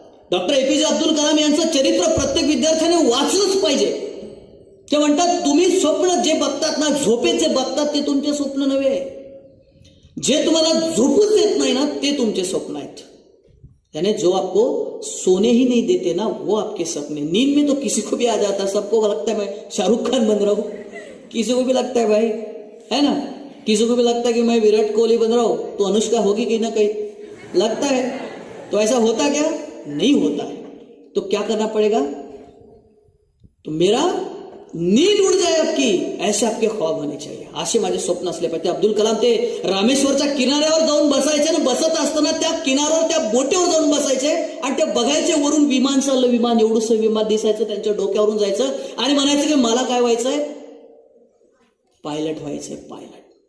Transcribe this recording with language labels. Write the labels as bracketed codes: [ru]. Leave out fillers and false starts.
[mr] Doctor APJ Abdul Kalam यांचं चरित्र प्रत्येक विद्यार्थ्याने वाचलंच पाहिजे. ते म्हणतात, तुम्ही स्वप्न जे बघतात ना, झोपेत जे बघतात ते तुमचे स्वप्न नव्हे, जे तुम्हाला झोपूच देत नाही ना ते तुमचे स्वप्न आहेत. [hi] यानी जो आपको सोने ही नहीं देते ना वो आपके सपने. नींद में तो किसी को भी आ जाता है, सबको लगता है मैं शाहरुख खान बन रहा हूं, किसी को भी लगता है भाई, है ना, किसी को भी लगता है कि मैं विराट कोहली बन रहा हूं तो अनुष्का होगी कहीं ना कहीं, लगता है. तो ऐसा होता क्या? नहीं होता है. तो क्या करना पड़ेगा? तो मेरा नींद उड़ जाए आपकी, ऐसे आपके ख्वाब होने चाहिए. [mr] असे माझे स्वप्न असले पाहिजे. अब्दुल कलाम ते रामेश्वरच्या किनाऱ्यावर जाऊन बसायचे ना, बसत असताना त्या किनाऱ्यावर त्या बोटेवर जाऊन बसायचे आणि ते बघायचे वरून विमान चाललं, विमान एवढंसं विमान दिसायचं त्यांच्या डोक्यावरून जायचं आणि म्हणायचं की मला काय व्हायचंय, पायलट व्हायचंय, पायलट.